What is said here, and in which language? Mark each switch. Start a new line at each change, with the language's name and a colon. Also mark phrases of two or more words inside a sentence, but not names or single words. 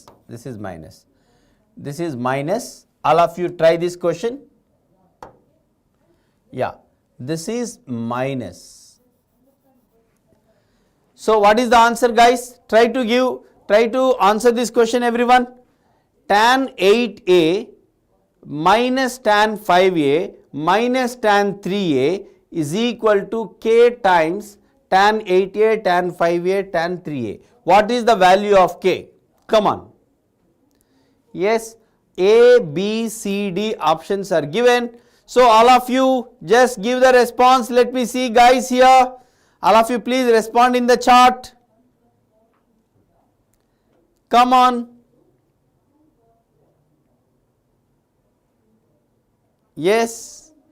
English: This is minus. This is minus. All of you try this question. Yeah. This is minus. So what is the answer, guys? Try to answer this question, everyone. Tan 8a minus tan 5a minus tan 3a is equal to k times tan 8a, tan 5a, tan 3a. What is the value of k? Come on. Yes, A, B, C, D options are given. So all of you just give the response. Let me see, guys, here. All of you please respond in the chat. Come on. Yes.